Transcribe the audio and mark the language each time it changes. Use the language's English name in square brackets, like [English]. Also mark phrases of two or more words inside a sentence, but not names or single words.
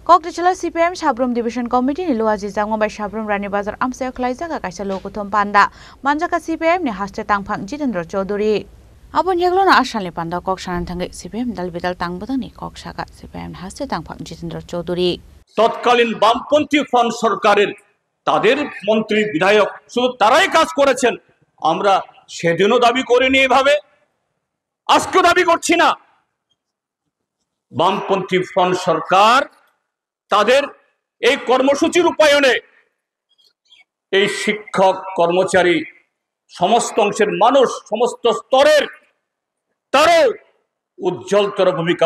[Kok Borok] Kokdichela CPM Sabrum Division Committee ni luaji jangma bai Sabrum Rani Bazar amsa khlaijaka kaisa lokuthom panda manjaka CPM ni haste tangphang Jitendra Chaudhary abon yaglona ashanle panda kok sanan thangai CPM dalbidal tangbodang ni kok saka CPM haste tangphang Jitendra Chaudhary [Bangla] তৎকালীন বামপন্থী ফ্রন্ট সরকারের তাদের মন্ত্রী বিধায়ক শুধু তারাই কাজ করেছেন আমরা সেদিনও দাবি করিনি এভাবে আজকেও দাবি করছি না বামপন্থী ফ্রন্ট সরকার তাদের এই কর্মসূচি রূপায়ণে এই শিক্ষক কর্মচারী সমস্ত অংশের মানুষ সমস্ত স্তরের তারাও উজ্জ্বলতর ভূমিকা